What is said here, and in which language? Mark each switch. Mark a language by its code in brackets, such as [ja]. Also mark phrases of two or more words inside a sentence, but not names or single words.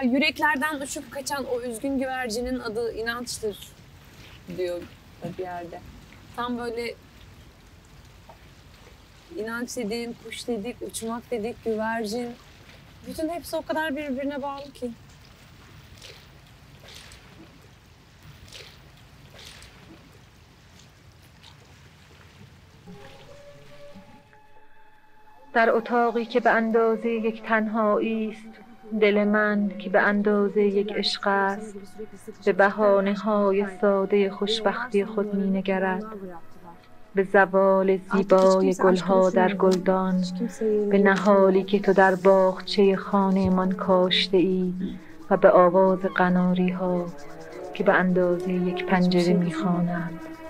[tr] Yüreklerden uçup kaçan o üzgün güvercinin adı inançtır diyor bir yerde. Tam böyle inanç dediğin, kuş dedik, uçmak dedik, güvercin. Bütün hepsi o kadar birbirine bağlı ki. [fa] در اتاقی که به اندازه یک تنهایی است، دل من که به اندازه یک عشق است به بهانه‌های ساده خوشبختی خود می‌نگرد، به زوال زیبای گلها در گلدان، به نهالی که تو در باغچه خانه‌مان کاشته ای و به آواز قناری‌ها که به اندازه یک پنجره می‌خوانند.